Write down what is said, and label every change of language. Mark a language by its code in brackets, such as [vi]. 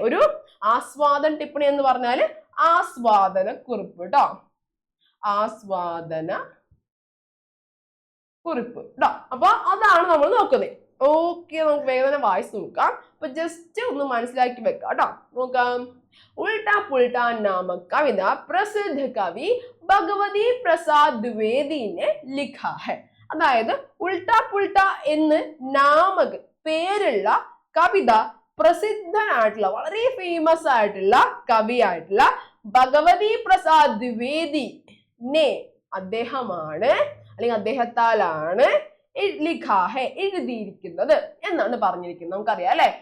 [ml] ഒരു ആസ്വാദൻ ടിപ്പണി എന്ന് പറഞ്ഞാല് ആസ്വാദന കുറിപ്പ് കേട്ടോ. ആസ്വാദന കുറിപ്പ് കേട്ടോ. അപ്പൊ അതാണ് നമ്മൾ നോക്കുന്നത്. ഓക്കെ, നമുക്ക് വേഗം തന്നെ വായിച്ചു നോക്കാം. അപ്പൊ ജസ്റ്റ് ഒന്ന് മനസ്സിലാക്കി വെക്കാം കേട്ടോ. നോക്കാം. [hi] ഉൾട്ടാ പുൾട്ടാ नामक कविता प्रसिद्ध कवि ഭഗവതി പ്രസാദ് ദ്വിവേദി ने लिखा है. [ml] അതായത് ഉൾട്ടാ പുൾട്ടാ എന്ന് നാമക പേരുള്ള കവിത പ്രസിദ്ധനായിട്ടുള്ള വളരെ ഫേമസ് ആയിട്ടുള്ള കവിയായിട്ടുള്ള ഭഗവതി പ്രസാദ് ദ്വിവേദി നെ, അദ്ദേഹമാണ് അല്ലെങ്കിൽ അദ്ദേഹത്താലാണ് ലിഖാഹെ എഴുതിയിരിക്കുന്നത് എന്നാണ് പറഞ്ഞിരിക്കുന്നത്. നമുക്കറിയാം അല്ലെ.